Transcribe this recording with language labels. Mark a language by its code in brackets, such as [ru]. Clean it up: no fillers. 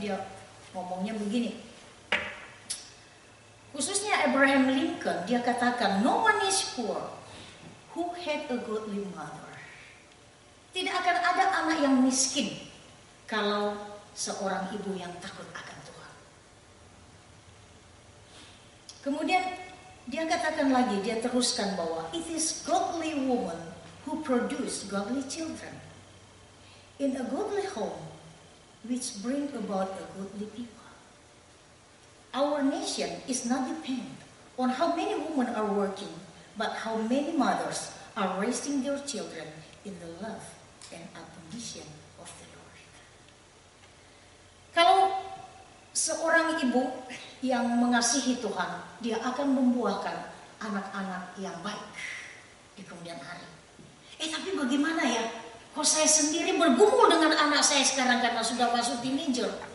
[id] Dia ngomongnya begini, khususnya Abraham Lincoln, dia katakan, [en] "No one is poor who had a godly mother." [id] Tidak akan ada anak yang miskin kalau seorang ibu yang takut akan Tuhan. Kemudian dia katakan lagi, dia teruskan bahwa [en] it is godly woman who produce godly children in a godly home which bring about a godly people. Our nation is not dependent on how many women are working, but how many mothers are raising their children in the love and admonition of the Lord. [id] Kalau seorang ibu yang mengasihi Tuhan, dia akan membuahkan anak-anak yang baik di kemudian hari. Tapi bagaimana ya? Kok saya sendiri bergumul dengan anak saya sekarang karena sudah masuk teenager.